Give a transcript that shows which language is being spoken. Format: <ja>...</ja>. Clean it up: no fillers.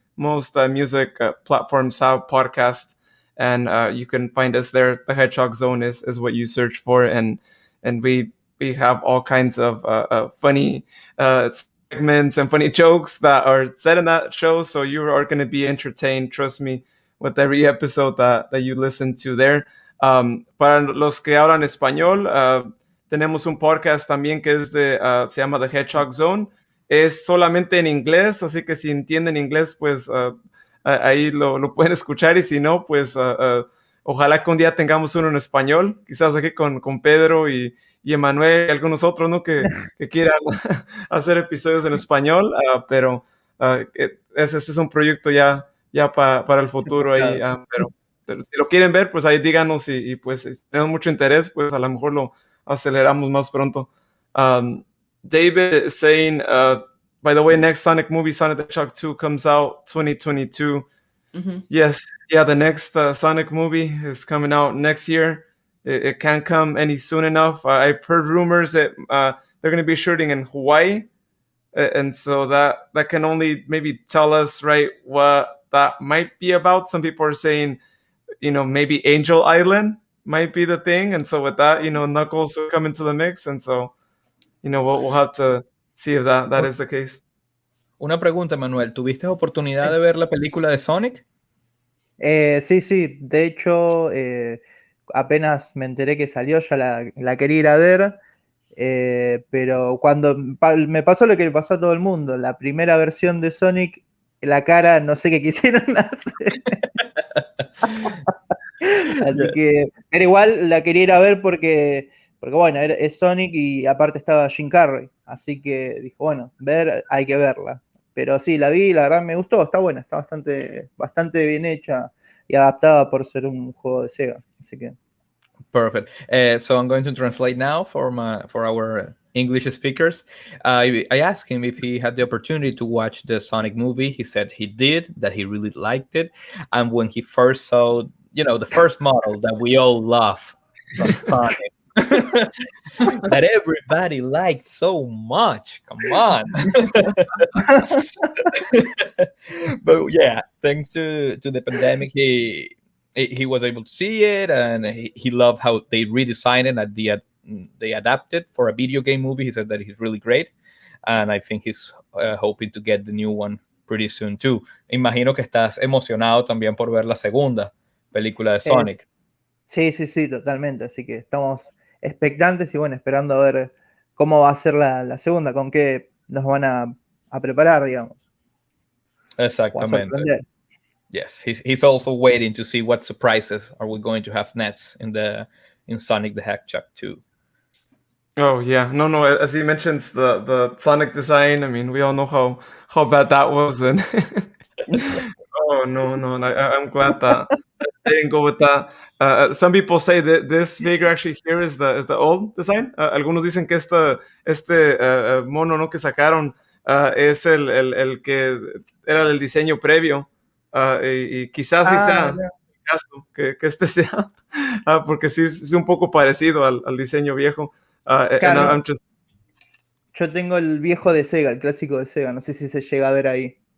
<en>Most music platforms have podcasts, and you can find us there. The Hedgehog Zone is what you search for, and we we have all kinds of funny segments and funny jokes that are said in that show. So you are going to be entertained, trust me, with every episode that you listen to there.</en> <es>Para los que hablan español, tenemos un podcast también que es se llama The Hedgehog Zone. Es solamente en inglés, así que si entienden inglés, pues ahí lo pueden escuchar, y si no, pues ojalá que un día tengamos uno en español, quizás aquí con Pedro y Emanuel y algunos otros, ¿no? Que quieran hacer episodios en español, pero ese es un proyecto ya para el futuro ahí, pero si lo quieren ver, pues ahí díganos, y pues si tenemos mucho interés, pues a lo mejor lo aceleramos más pronto.</es> <en>David is saying, by the way, next Sonic movie, Sonic the Hedgehog 2, comes out 2022. Mm-hmm. Yes, yeah, the next Sonic movie is coming out next year. It can't come any soon enough. I've heard rumors that they're going to be shooting in Hawaii, and so that can only maybe tell us, right, what that might be about. Some people are saying, maybe Angel Island might be the thing, and so with that, Knuckles will come into the mix, and so, we'll have to see if that is the case.</en> <es>Una pregunta, Manuel. ¿Tuviste oportunidad de ver la película de Sonic? Sí. De hecho, apenas me enteré que salió, ya la quería ir a ver. Pero cuando me pasó lo que le pasó a todo el mundo, la primera versión de Sonic, la cara, no sé qué quisieron hacer. Así que, pero igual la quería ir a ver porque bueno, es Sonic y aparte estaba Jim Carrey. Así que dijo, bueno, hay que verla. Pero sí, la vi, la verdad me gustó, está buena, está bastante bien hecha y adaptada por ser un juego de Sega. Así que.</es> <en>Perfect. So I'm going to translate now for our English speakers. I asked him if he had the opportunity to watch the Sonic movie. He said he did, that he really liked it. And when he first saw, the first model that we all love from Sonic, that everybody liked so much. Come on. But yeah, thanks to the pandemic, he was able to see it, and he loved how they redesigned it and they adapted for a video game movie. He said that he's really great, and I think he's hoping to get the new one pretty soon too.</en> <es>Imagino que estás emocionado también por ver la segunda película de Sonic. Sí, totalmente. Así que estamos expectantes y bueno, esperando a ver cómo va a ser la segunda, con qué nos van a preparar, digamos. Exactamente.</es> <en>Yes, he's also waiting to see what surprises are we going to have next in Sonic the Hedgehog 2. Oh yeah, no. As he mentions the Sonic design, I mean, we all know how bad that was, and oh no, I'm glad that they didn't go with that. Some people say that this figure actually here is the old design.</en> <es>Algunos dicen que este mono, ¿no?, que sacaron es el que era del diseño previo. Y quizás sí sea el caso que este sea, porque sí es un poco parecido al diseño viejo. Claro, yo tengo el viejo de Sega, el clásico de Sega, no sé si se llega a ver ahí.</es>